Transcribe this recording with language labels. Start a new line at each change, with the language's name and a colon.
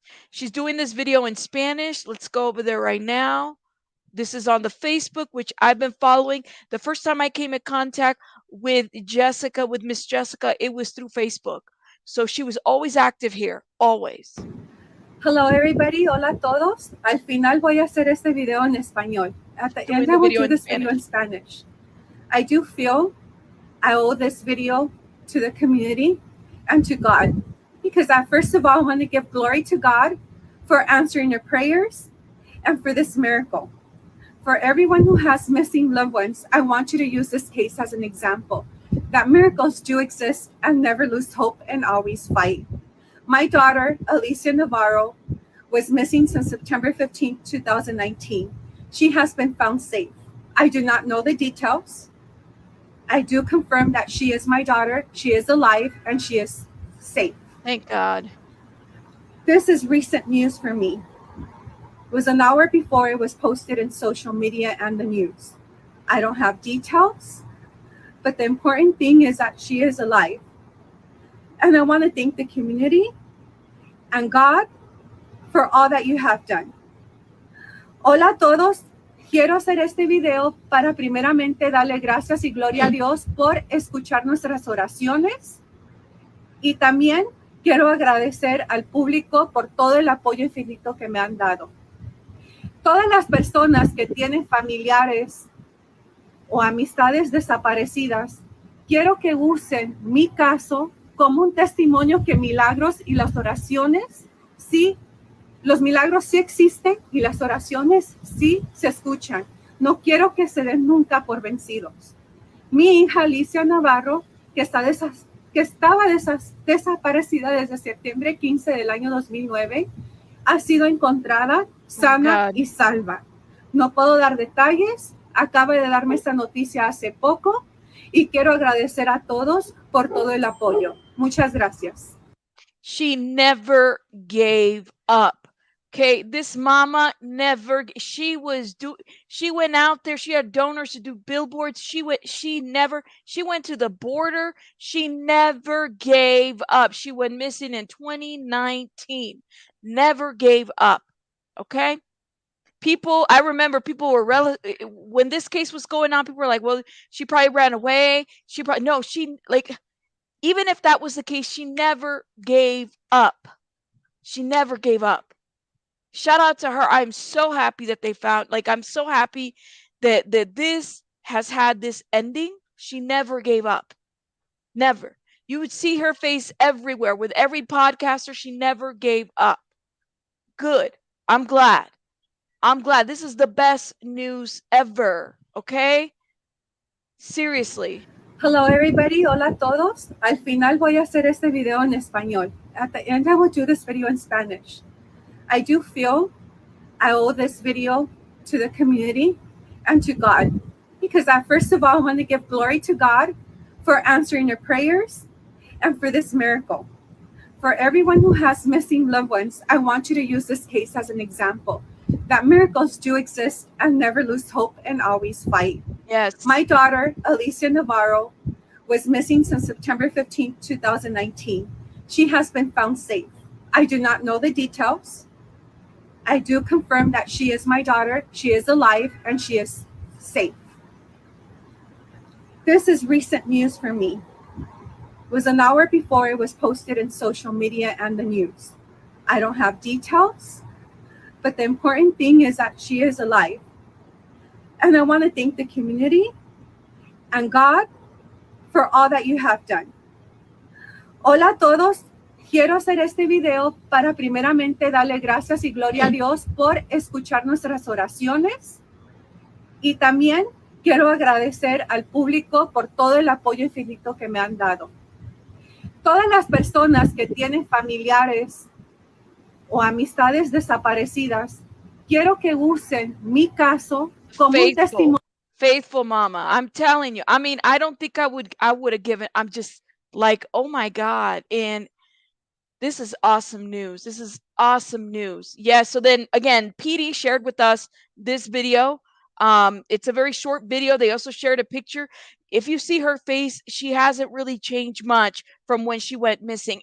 English: She's doing this video in Spanish. Let's go over there right now. This is on the Facebook, which I've been following. The first time I came in contact with Jessica, with Miss Jessica, it was through Facebook. So she was always active here, always. Hello everybody,
Spanish: hola a todos. Al final voy a hacer este video en español.
English: At the end I will do this video in Spanish. I do feel I owe this video to the community and to God. Because first of all, I want to give glory to God for answering your prayers and for this miracle. For everyone who has missing loved ones, I want you to use this case as an example that miracles do exist and never lose hope and always fight. My daughter, Alicia Navarro, was missing since September 15, 2019. She has been found safe. I do not know the details. I do confirm that she is my daughter. She is alive and she is safe. Thank God. This is recent news for me. It was an hour before it was posted in social media and the news. I don't have details, but the important thing is that she is alive. And I want to thank the community and God for all that you have done.
Spanish: Hola a todos. Quiero hacer este video para primeramente darle gracias y gloria a Dios por escuchar nuestras oraciones. Y también quiero agradecer al público por todo el apoyo infinito que me han dado. Todas las personas que tienen familiares o amistades desaparecidas, quiero que usen mi caso como un testimonio que milagros y las oraciones, sí, los milagros sí existen y las oraciones sí se escuchan. No quiero que se den nunca por vencidos. Mi hija Alicia Navarro, que estaba desaparecida desde septiembre 15 del año 2009, ha sido encontrada sana y salva. No puedo dar detalles. Acaba de darme esta noticia hace poco y quiero agradecer a todos por todo el apoyo. Muchas gracias.
English: She never gave up. Okay, this mama never, she went out there, she had donors to do billboards, she went to the border, she never gave up. She went missing in 2019, never gave up, okay? I remember people were, when this case was going on, people were like, well, she probably ran away, even if that was the case, she never gave up. She never gave up. Shout out to her. I'm so happy that they found, I'm so happy that this has had this ending. She never gave up. Never. You would see her face everywhere with every podcaster. She never gave up. Good. I'm glad. This is the best news ever. Okay? Seriously. Hello everybody,
Spanish: hola a todos. Al final voy a hacer este video en español.
English: At the end I will do this video in Spanish. I do feel I owe this video to the community and to God. Because first of all, I want to give glory to God for answering your prayers and for this miracle. For everyone who has missing loved ones, I want you to use this case as an example that miracles do exist and never lose hope and always fight. Yes. My daughter, Alicia Navarro, was missing since September 15, 2019. She has been found safe. I do not know the details. I do confirm that she is my daughter, she is alive, and she is safe. This is recent news for me. It was an hour before it was posted in social media and the news. I don't have details, but the important thing is that she is alive. And I want to thank the community and God for all that you have done.
Spanish: Hola a todos. Quiero hacer este video para primeramente darle gracias y gloria a Dios por escuchar nuestras oraciones. Y también quiero agradecer al público por todo el apoyo infinito que me han dado. Todas las personas que tienen familiares o amistades desaparecidas, quiero que usen mi caso como un testimonio.
English: Faithful mama. I'm telling you. I mean, I don't think I would have given. I'm just like, oh my God. And this is awesome news. This is awesome news. Yeah. So then again, PD shared with us this video. It's a very short video. They also shared a picture. If you see her face, she hasn't really changed much from when she went missing.